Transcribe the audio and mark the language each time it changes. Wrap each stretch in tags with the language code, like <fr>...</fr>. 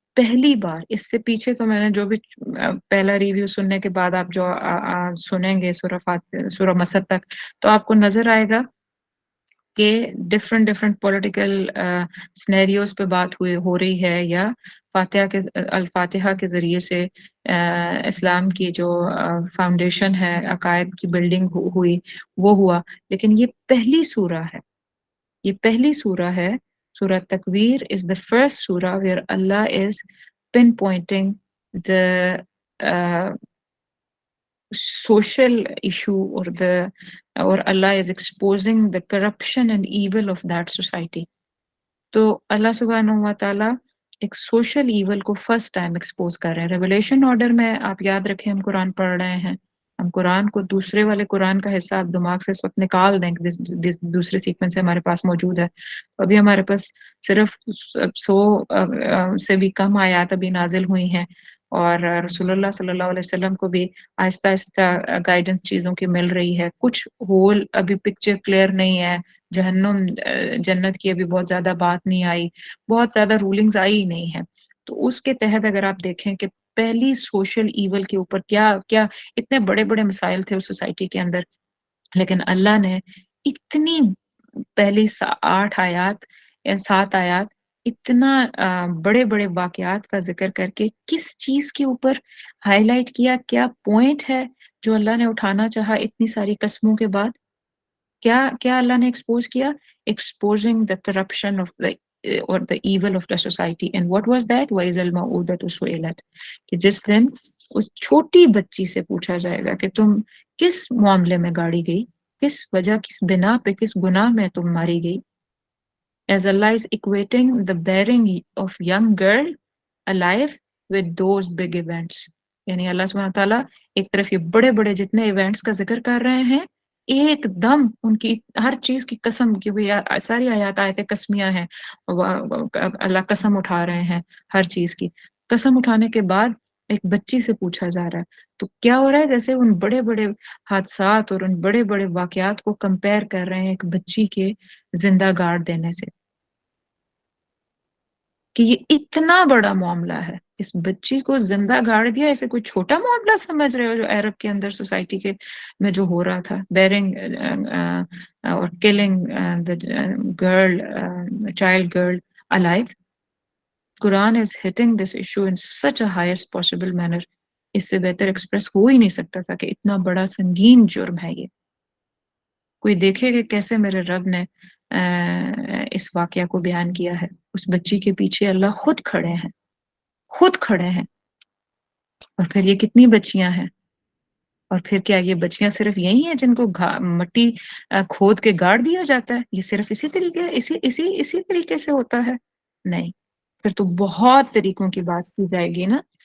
<ur>پہلی بار اس سے پیچھے تو میں نے جو بھی پہلا ریویو سننے کے بعد آپ جو سنیں گے سورہ مسد تک، تو آپ کو نظر آئے گا کہ ڈفرنٹ پولیٹیکل سنیریوز پہ بات ہو رہی ہے، یا الفاتحہ کے ذریعے سے اسلام کی جو فاؤنڈیشن ہے، عقائد کی بلڈنگ ہوئی، وہ ہوا. لیکن یہ پہلی سورہ ہے، یہ پہلی سورہ ہے.</ur> <en>Surah Takwir is the first surah where Allah is pinpointing the uh, social issue or Allah is exposing the corruption and evil of that society.</en> <ur>تو اللہ سبحانہ و تعالیٰ ایک سوشل ایول کو فرسٹ ٹائم ایکسپوز کر رہے ہیں. ریولیشن آرڈر میں آپ یاد رکھیں ہم قرآن پڑھ رہے ہیں، ہم قرآن کو دوسرے والے قرآن کا حصہ آپ دماغ سے اس وقت نکال دیں کہ دوسرے سیکوینس سے ہمارے پاس موجود ہے. ابھی ہمارے پاس صرف 100 سے بھی کم آیات ابھی نازل ہوئی ہیں، اور رسول اللہ صلی اللہ علیہ وسلم کو بھی آہستہ آہستہ گائیڈنس چیزوں کی مل رہی ہے. کچھ ہول ابھی پکچر کلیئر نہیں ہے، جہنم جنت کی ابھی بہت زیادہ بات نہیں آئی، بہت زیادہ رولنگز آئی ہی نہیں ہیں. تو اس کے تحت اگر آپ دیکھیں کہ پہلی سوشل ایول کے اوپر کیا کیا اتنے بڑے بڑے مسائل تھے اس سوسائٹی کے اندر، لیکن اللہ نے اتنی پہلی 8 آیات یا 7 آیات اتنا بڑے بڑے واقعات کا ذکر کر کے کس چیز کے اوپر ہائی لائٹ کیا، کیا پوائنٹ ہے جو اللہ نے اٹھانا چاہا اتنی ساری قسموں کے بعد. کیا اللہ نے ایکسپوز کیا؟</ur> <en>Exposing the corruption of the or the evil of the society. And what was that?</en> <ar>وَإِذَا الْمَوْءُودَةُ سُئِلَتْ،</ar> <ur>کہ جس دن اس چھوٹی بچی سے پوچھا جائے گا کہ تم کس معاملے میں گاڑی گئی، کس وجہ، کس بنا پہ، کس گناہ میں تم ماری گئی.</ur> <en>As Allah is equating the bearing of young girl alive with those big events.</en> <ur>یعنی اللہ سبحانہ تعالیٰ ایک طرف یہ بڑے بڑے جتنے ایونٹس کا ذکر کر رہے ہیں، ایک دم ان کی ہر چیز کی قسم کی ہوئی ساری آیات آیتیں قسمیاں ہیں، اللہ قسم اٹھا رہے ہیں ہر چیز کی. قسم اٹھانے کے بعد ایک بچی سے پوچھا جا رہا ہے، تو کیا ہو رہا ہے؟ جیسے ان بڑے بڑے حادثات اور ان بڑے بڑے واقعات کو کمپیئر کر رہے ہیں ایک بچی کے زندہ گارڈ دینے سے، کہ یہ اتنا بڑا معاملہ ہے. اس بچی کو زندہ گاڑ دیا، اسے کوئی چھوٹا معاملہ سمجھ رہے ہو جو عرب کے اندر سوسائٹی کے میں جو ہو رہا تھا،</ur> <en>Burying اور killing girl child girl alive. Quran is hitting this issue in such a highest possible manner.</en> <ur>اس سے بہتر ایکسپریس ہو ہی نہیں سکتا تھا کہ اتنا بڑا سنگین جرم ہے یہ. کوئی دیکھے کہ کیسے میرے رب نے اس واقعہ کو بیان کیا ہے. اس بچی کے پیچھے اللہ خود کھڑے ہیں، خود کھڑے ہیں. اور پھر یہ کتنی بچیاں ہیں، اور پھر کیا یہ بچیاں صرف یہی ہیں جن کو مٹی کھود کے گاڑ دیا جاتا ہے؟ یہ صرف اسی طریقے سے ہوتا ہے؟ نہیں، پھر تو بہت طریقوں کی بات کی جائے گی نا.</ur>